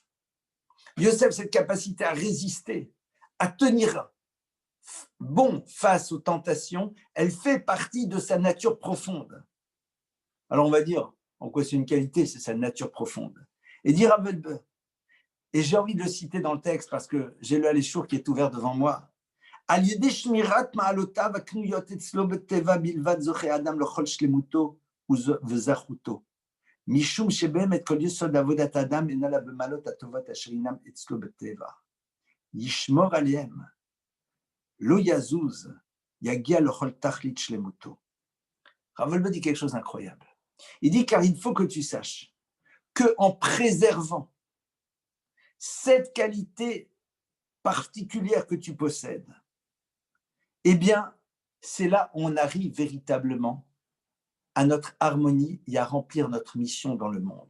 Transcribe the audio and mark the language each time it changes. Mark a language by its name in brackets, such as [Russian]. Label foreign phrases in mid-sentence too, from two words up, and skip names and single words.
[French] Yosef, cette capacité à résister, à tenir bon face aux tentations, elle fait partie de sa nature profonde. Alors, on va dire, en quoi c'est une qualité, c'est sa nature profonde. Et dire à Velbe, et j'ai envie de le citer dans le texte parce que j'ai le Aléchour qui est ouvert devant moi, [Hebrew] על ידי שמירת מעלותיו הקנויות אצלו בטבע בלבד זוכה האדם לכל שלמותו וזכותו. משום שבאמת כל יסוד עבודת האדם אינה לה במעלות הטובות אשר אינם אצלו בטבע. ישמור עליהם, לא יזוז, יגיע לכל תכלית שלמותו. [French] Rav Wolbe dit quelque chose d'incroyable. Il dit car il faut que tu saches que en préservant cette qualité particulière que tu possèdes, eh bien, c'est là où on arrive véritablement à notre harmonie et à remplir notre mission dans le monde.